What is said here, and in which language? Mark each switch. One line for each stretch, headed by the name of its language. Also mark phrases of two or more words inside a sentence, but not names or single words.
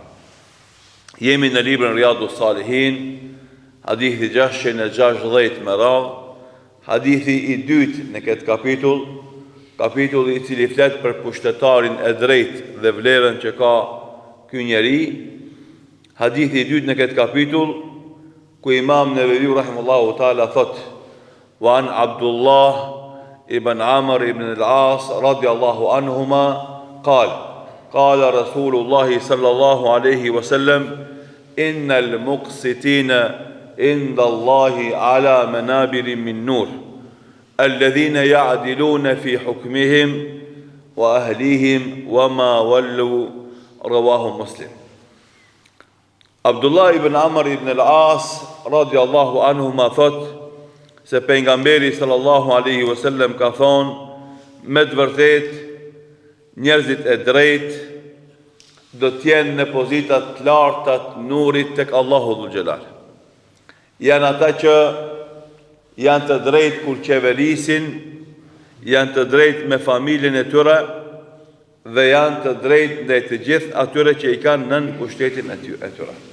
Albanian: Jemi në librin Riyadus Salihin, hadithi 660 me radhë, hadithi i dytë në këtë kapitulli i cili flet për pushtetarin e drejtë dhe vlerën që ka ky njeri. Hadithi i dytë në këtë kapitull, ku Imam Neveviu
Arabic: رحمه الله تعالى thot: "وعن عبد الله بن عمرو بن العاص رضي الله عنهما قال قال رسول الله صلى الله عليه وسلم إن المقسطين عند الله على منابر من نور الذين يعدلون في حكمهم وأهليهم وما ولوا رواه مسلم."
Albanian: Abdullah ibn Amr ibn al-As
Arabic: رضي الله عنهما
Albanian: thot se pejgamberi
Arabic: صلى الله عليه وسلم
Albanian: ka thonë: me të vërtetë njerëzit e drejt do t'jenë në pozitat të larta të nurit tek Allahu
Arabic: ذو الجلال.
Albanian: Janë ata që janë të drejt kur qeverisin, janë të drejt me familjen e tyre dhe janë të drejt ndaj të gjithë atyre që i kanë nën pushtetin e tyre.